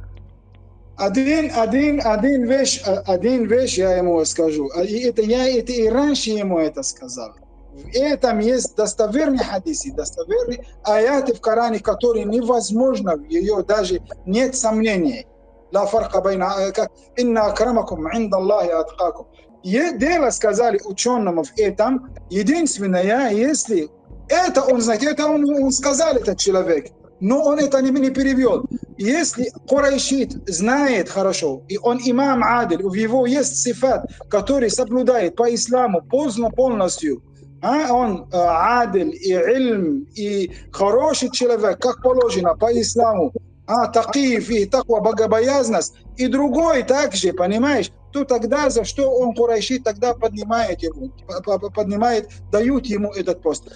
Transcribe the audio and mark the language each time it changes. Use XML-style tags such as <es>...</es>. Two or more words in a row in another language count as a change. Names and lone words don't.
<ru>Один вещь я ему скажу. Я и раньше ему это сказал. В этом есть достоверные хадисы, достоверные аяты в Коране, которые невозможно, в ее даже нет сомнений.</ru> <ar>لا فرق بين إن أكرمكم عند الله أتقاكم.</ar> <ru>Дело сказали ученому в этом. Единственное, если это он знает, это он сказал этот человек, но он это не перевел. Если Курайшит знает хорошо, и он имам Адиль, у него есть сифат, который соблюдает по исламу полностью, он Адиль и Ильм, и хороший человек, как положено по исламу, такив и таква, богобоязность, и другой также, понимаешь, то тогда за что он Курайшит тогда поднимает его, дают ему этот пост.</ru>